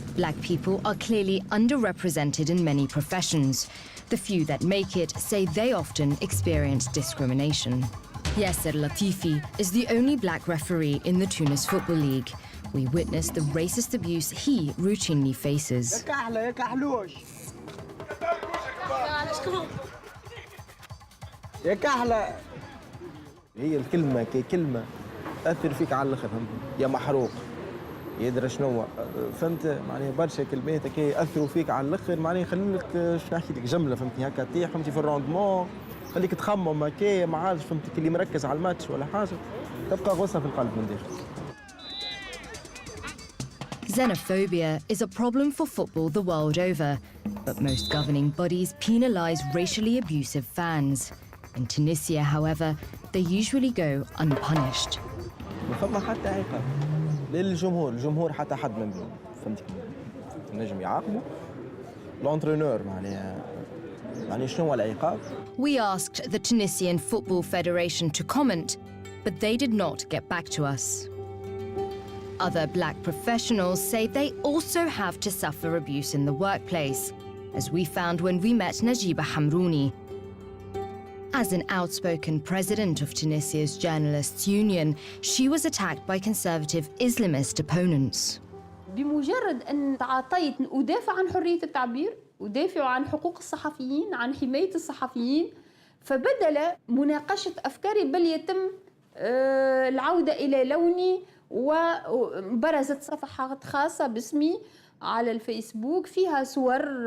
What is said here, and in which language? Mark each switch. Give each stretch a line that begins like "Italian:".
English: Black people are clearly underrepresented in many professions. The few that make it say they often experience discrimination. Yasser Latifi is the only black referee in the Tunis Football League. We witnessed the racist abuse he routinely faces.
Arabic: يا كحلة هي الكلمة كلمة تأثر فيك على الآخر يا محروق يدري شنو فهمت معناها برشا كلمات هكا يأثروا فيك على الآخر معناها يخليك شنو نحكي لك جملة فهمتني هكا تطيح فهمتي في الروندمون خليك تخمم هكا ما عادش فهمتك اللي مركز على الماتش ولا حاجة تبقى غصة في القلب من داخل.
English: Xenophobia is a problem for football the world over, but most governing bodies penalize racially abusive fans. In Tunisia, however, they usually go unpunished.
Arabic: ما فما حتى عقاب للجمهور حتى حد من بينهم فهمتك نجم يعاقبوا لونترينور معناها شنو هو العقاب.
English: We asked the Tunisian Football Federation to comment, but they did not get back to us. Other black professionals say they also have to suffer abuse in the workplace, as we found when we met Najiba Hamrouni. As an outspoken president of Tunisia's Journalists Union, she was attacked by conservative Islamist opponents.
Arabic: بمجرد أن تعاطيت أدافع عن حرية التعبير، أدافع عن حقوق الصحفيين، عن حماية الصحفيين، فبدل مناقشة أفكاري بل يتم العودة إلى لوني وبرزت صفحات خاصة باسمي على الفيسبوك فيها صور